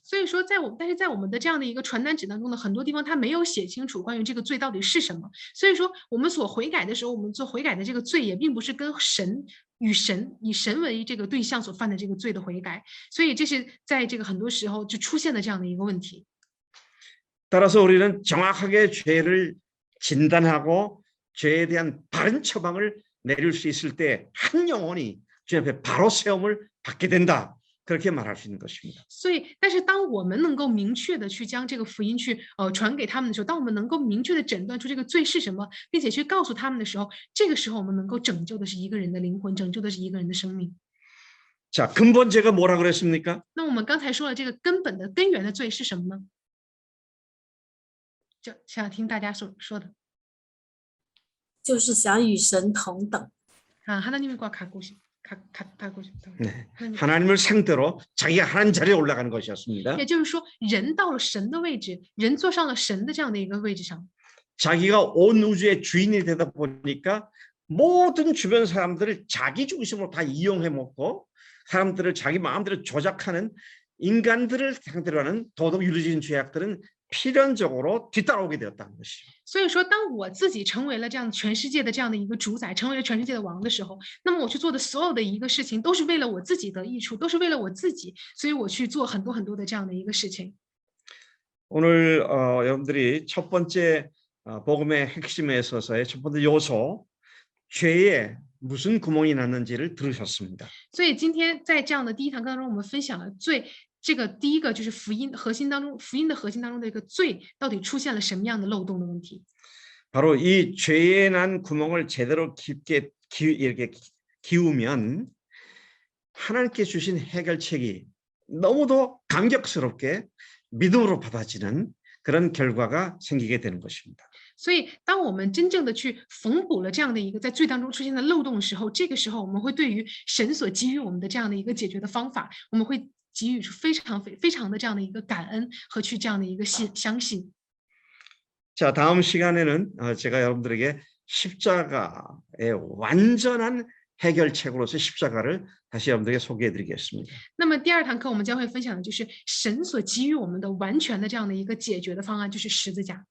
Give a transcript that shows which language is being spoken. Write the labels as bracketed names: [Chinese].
[Chinese] 所以说，但是在我们的这样的一个传单纸当中呢，很多地方它没有写清楚关于这个罪到底是什么。所以说，我们所悔改的时候，我们做悔改的这个罪也并不是跟以神为这个对象所犯的这个罪的悔改。所以这是在这个很多时候就出现的这样的一个问题。 [Korean] 따라서 우리는 정확하게 죄를 진단하고 죄에 대한 바른 처방을 내릴 수 있을 때 한 영혼이 주님 앞에 바로 세움을 받게 된다. 그렇게 말할 수 있는 것입니다. [Chinese] 所以，但是当我们能够明确的去将这个福音去传给他们的时候，当我们能够明确的诊断出这个罪是什么，并且去告诉他们的时候，这个时候我们能够拯救的是一个人的灵魂，拯救的是一个人的生命。 [Korean] 자, 근본 죄가 뭐라 그랬습니까? [Chinese] 那我们刚才说了，这个根源的罪是什么呢？就想听大家所说的。就是想与神同等。 [Korean] 하나님과 가고 싶다. 네. 하나님을 상대로 자기가 하나님 자리에 올라가는 것이었습니다. [Chinese] 也就是说，人到了神的位置，人坐上了神的这样的一个位置上。 [Korean] 자기가 온 우주의 주인이 되다 보니까 모든 주변 사람들을 자기 중심으로 다 이용해 먹고 사람들을 자기 마음대로 조작하는 인간들을 상대로 하는 도덕 윤리적인 죄악들은 필연적으로 뒤따라오게 되었다는 것이죠. [Chinese] 所以说，当我自己成为了这样全世界的这样的一个主宰，成为了全世界的王的时候，那么我去做的所有的一个事情，都是为了我自己的益处，都是为了我自己，所以我去做很多很多的这样的一个事情。 [Korean] 오늘 여러분들이 첫 번째 복음의 핵심에 있어서의 첫 번째 요소 죄에 무슨 구멍이 났는지를 들으셨습니다. [Chinese] 所以今天在这样的第一堂课当中，我们分享了罪。这个第一个就是福音的核心当中的一个罪到底出现了什么样的漏洞的问题。 [Korean] 바로 이 죄에 난 구멍을 제대로 깊게 이렇게 기우면 하나님께 주신 해결책이 너무도 감격스럽게 믿음으로 받아지는 그런 결과가 생기게 되는 것입니다. [Chinese] 所以，当我们真正的去缝补了这样的一个在罪当中出现的漏洞的时候，这个时候我们会对于神所给予我们的这样的一个解决的方法，我们会 给予出非常的这样的一个感恩和去这样的一个相信。 [Korean] 자, 다음 시간에는 제가 여러분들에게 십자가의 완전한 해결책으로서 십자가를 다시 여러분들에게 소개해드리겠습니다. [Chinese] 那么第二堂课我们将会分享的就是神所给予我们的完全的这样的一个解决的方案，就是十字架。